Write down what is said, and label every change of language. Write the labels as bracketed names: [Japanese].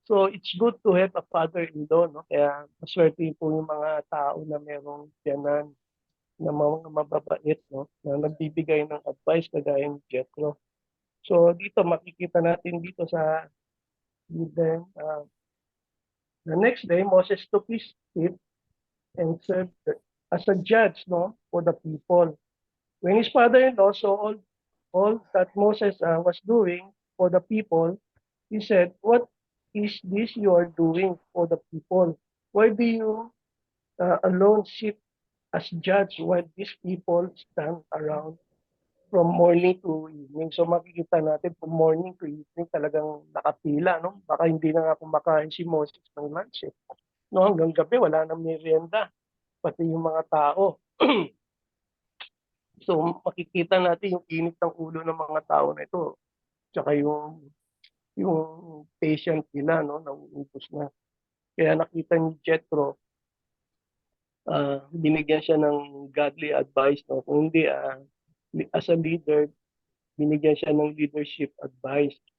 [English] So it's good to have a father-in-law, no? [Filipino] Kaya maswerte po yung mga tao na merong tiyanan na mga mababait, no? Na nagbibigay ng advice kagaya ni Jethro. So dito makikita natin dito sa [English] then the next day Moses took his seat and served as a judge, no, for the people. When his father-in-law saw all that Moses was doing for the people, he said, "What is this you are doing for the people? Why do you alone sit as judge while these people stand around?" from morning to evening. [Filipino] So makikita natin [English] from morning to evening [Filipino] talagang nakapila, no? Baka hindi na nga kumakain si Moses ng lunch, eh. No, hanggang gabi wala nang merienda, pati yung mga tao. So makikita natin yung init ng ulo ng mga tao na ito, tsaka yung patient nila, no, nauubos na. Kaya nakita ni Jethro, binigyan siya ng godly advice, no? Kung hindi, [English] as a leader, [Filipino] binigyan siya ng [English] leadership advice.